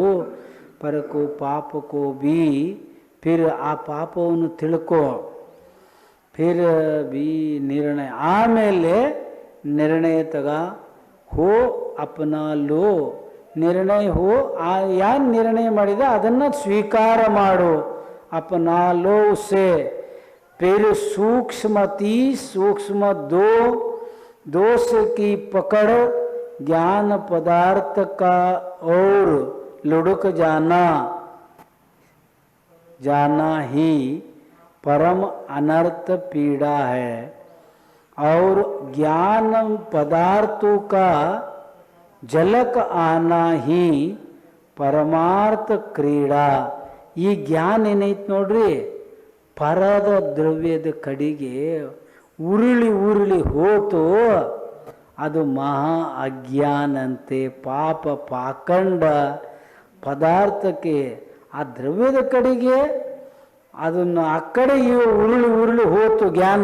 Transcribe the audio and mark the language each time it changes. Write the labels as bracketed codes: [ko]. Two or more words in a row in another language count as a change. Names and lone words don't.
[hi] परखो पापको भी, [kn] ಫಿರ್ ಆ ಪಾಪವನ್ನು ತಿಳ್ಕೋ, [hi] फिर भी निर्णय, [kn] ಆಮೇಲೆ ನಿರ್ಣಯ ತಗ. [hi] हो अपना लो, निर्णय हो, [kn] ಯಾರು ನಿರ್ಣಯ ಮಾಡಿದ ಅದನ್ನು ಸ್ವೀಕಾರ ಮಾಡು. [hi] अपना लो उसे. ಫಿರ್ सूक्ष्म दोष की पकड़, ज्ञान पदार्थ का और लुढ़क जाना ही परम अनर्थ पीड़ा है. और ज्ञान पदार्थों का झलक आना ही परमार्थ क्रीड़ा. [kn] ಈ ಜ್ಞಾನ ಏನೈತೆ ನೋಡ್ರಿ, ಪರದ ದ್ರವ್ಯದ ಕಡೆಗೆ ಉರುಳಿ ಹೋತು, ಅದು ಮಹಾ ಅಜ್ಞಾನಂತೆ. ಪಾಪ ಪಾಖಂಡ ಪದಾರ್ಥಕ್ಕೆ ಆ ದ್ರವ್ಯದ ಕಡೆಗೆ ಅದನ್ನು ಆ ಕಡೆ ಉರುಳಿ ಹೋತು ಜ್ಞಾನ.